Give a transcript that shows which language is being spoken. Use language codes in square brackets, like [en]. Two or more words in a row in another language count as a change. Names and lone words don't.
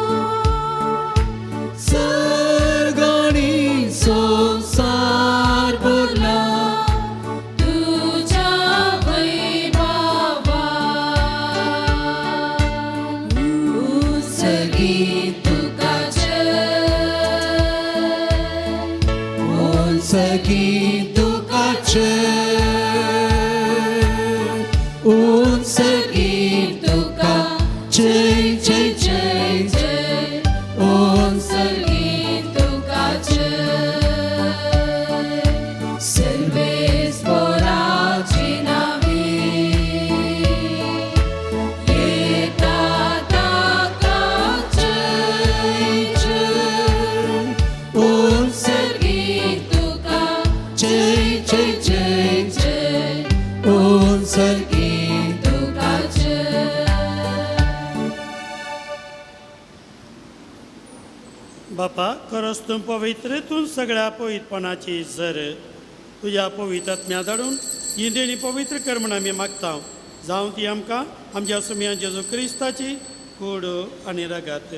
[kok] सर्ग आनी संवसार भरला तुज्या वैभवान. उत्सर्गीत तुका Unsagit tukache, unsagit tukache, jai jai jai, उन्सर्गीत तुकाचे सर्वेस्पराची नावी येता ताका जय जय. उन्सर्गीत तुका jai jai jai, जय unsagit तुकाचे. बापा, खरोच तूं पवित्र, तूं सगळ्या पवित्रपणाची झर. तुज्या पवित्र आत्म्या धाडून ही देणी पवित्र कर म्हूण आमी मागता. जावं ती आमकां आमच्या सुमया जेजू क्रिस्ताची कूड आनी रगत.